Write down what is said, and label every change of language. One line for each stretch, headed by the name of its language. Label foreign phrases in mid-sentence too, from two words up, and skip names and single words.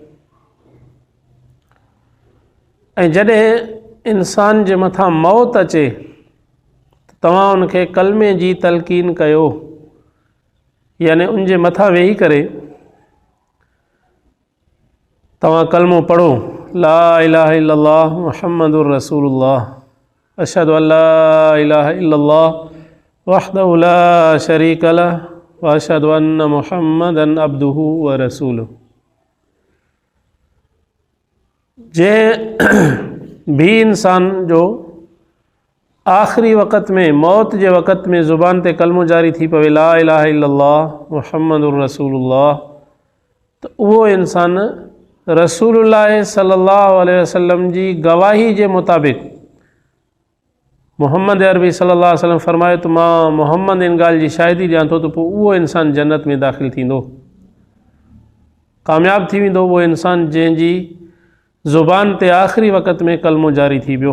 Sindhi: ऐं जॾहिं इंसान जे मथां मौत अचे तव्हां उनखे कलमे जी तलक़ीन कयो, यानी उन जे मथां वेही करे तव्हां कलमो पढ़ो,
Arabic: لا إله إلا الله محمد رسول الله أشهد أن لا إله إلا الله وحده لا شريك له و أشهد أن محمدا عبده و رسوله.
Sindhi: जे भी इंसान जो आख़िरी वक़्त में, मौत जे वक़्त में ज़ुबान ते कलमो जारी थी पवे,
Arabic: لا إله إلا الله محمد رسول الله,
Sindhi: तो उहो इंसान रसूलुल्लाह
Arabic: صلى الله عليه وسلم
Sindhi: जी गवाही जे मुताबिक़, मोहम्मद अरबी
Arabic: صلى الله عليه وسلم
Sindhi: फरमाए तो मां मोहम्मद इन ॻाल्हि जी शाहिदी ॾियां थो, तो पोइ उहो इंसान जन्नत में दाख़िल थींदो, कामयाब थी वेंदो उहो इंसान जंहिंजी ज़ुबान ते आख़िरी वक़्त में कलमो जारी थी वियो।